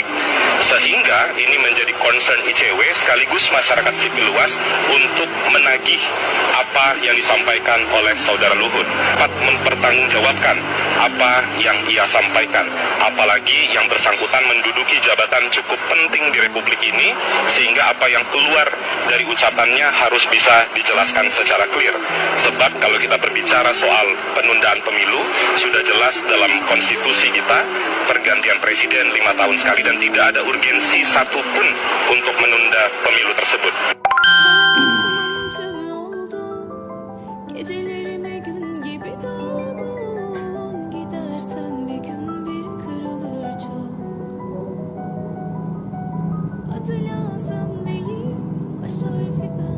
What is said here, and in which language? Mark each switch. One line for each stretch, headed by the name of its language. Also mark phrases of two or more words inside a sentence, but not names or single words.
Indonesian: Sehingga ini menjadi concern ICW sekaligus masyarakat sipil luas untuk menagih apa yang disampaikan oleh Saudara Luhut, dapat mempertanggungjawabkan apa yang ia sampaikan, apalagi yang bersangkutan menduduki jabatan cukup penting di Republik ini, sehingga apa yang keluar dari ucapannya harus bisa dijelaskan secara clear. Sebab kalau kita berbicara soal penundaan pemilu, sudah jelas dalam konstitusi kita pergantian presiden 5 tahun sekali dan tidak ada urgensi satupun untuk menunda pemilu tersebut.
Turkish: Hayatımın tümü oldu. Gecelerime gün gibi doldun. Gidersen bir gün bir kırılır çok. Adı lazım değil, baş harfi ben.